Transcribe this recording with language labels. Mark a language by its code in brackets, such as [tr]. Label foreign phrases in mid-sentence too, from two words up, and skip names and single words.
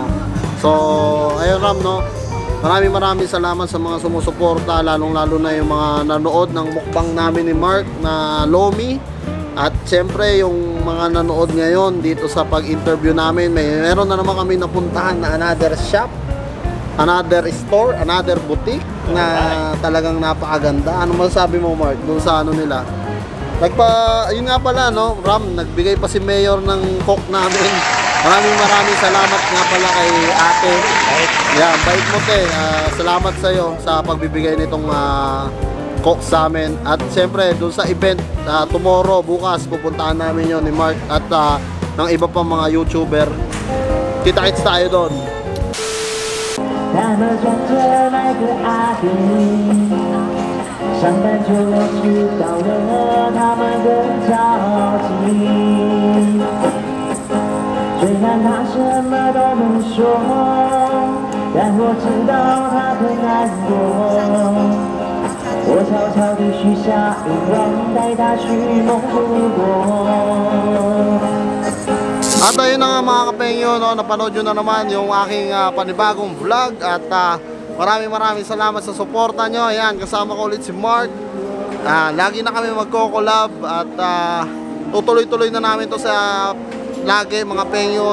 [tl] So, ayun Ram, no? Maraming salamat sa mga sumusuporta, lalong-lalo na yung mga nanood ng mukbang namin ni Mark na Lomi. At siyempre yung mga nanood ngayon dito sa pag-interview namin, meron na naman kami napuntahan na [en] another shop, another store, another boutique [tl] na talagang napakaganda. Ano masasabi mo Mark dun sa ano nila? Yun nga pala, no, Ram, nagbigay pa si Mayor ng coke namin. Maraming salamat nga pala kay ate. Yeah, bait mo te. Salamat sa iyo sa pagbibigay nitong coke sa amin. At siyempre, dun sa event, tomorrow, bukas, pupuntahan namin yon ni Mark at ng iba pang mga YouTuber. Kita-kits tayo doon. [zh] 上班就要迟到了，他们更着急。虽然他什么都没说，但我知道他很难过。我悄悄地许下愿望，带他去梦中国。 [tl] At ayun na nga mga kapengyo, no, napanood nyo na naman yung aking panibagong vlog. At maraming salamat sa suporta nyo. Ayan, kasama ko ulit si Mark. Lagi na kami magko-collab. At tutuloy-tuloy na namin to sa lagi mga pengyo.